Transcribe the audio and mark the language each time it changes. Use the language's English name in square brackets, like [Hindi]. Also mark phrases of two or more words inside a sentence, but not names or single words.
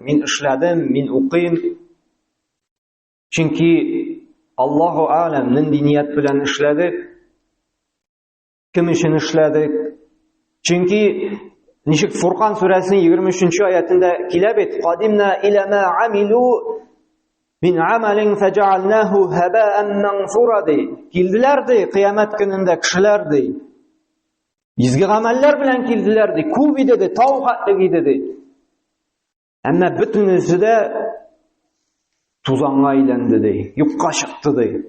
[Tatar] Мин эшләдем, мин укыйм. Чөнки [Arabic] الله أعلم [Tatar] нинди ният белән эшләдек, кем өчен эшләдек. Чөнки ничек Фуркан сүрәсенең 23-нче аятында килә бит: [Arabic] "وقدمنا إلى ما عملوا من عمل فجعلناه هباء منثورا" [Tatar] ди. Килделәр ди кыямәт көнендә кешеләр ди. Изге гамәлләр белән килделәр ди, күп иде ди, тауһатлык иде ди. Әмма бөтенесе дә тузанга әйләнде ди, юкка чыкты ди.